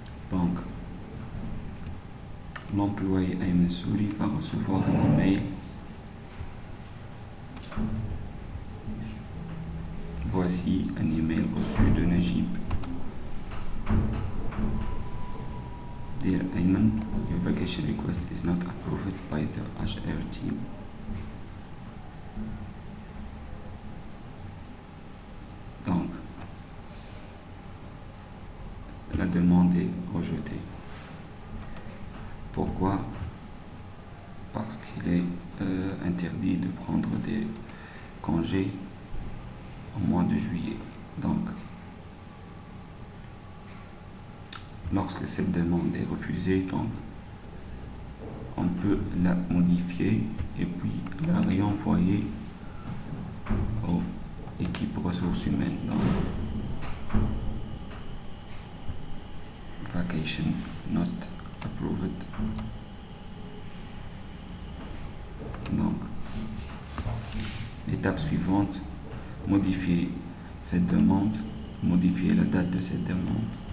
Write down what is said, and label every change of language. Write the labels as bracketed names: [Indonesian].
[French] Donc, l'employé Ayman Souri va recevoir un email. Voici un email reçu de Najib. [English] Dear Ayman, your vacation request is not approved by the HR team. [French] Donc, la demande est rejetée. Pourquoi? Parce qu'il est interdit de prendre des congés au mois de juillet. Donc, lorsque cette demande est refusée, donc, on peut la modifier et puis la réenvoyer aux équipes ressources humaines. Donc, [English] vacation not approved. [French] Donc, l'étape suivante, modifier cette demande, modifier la date de cette demande.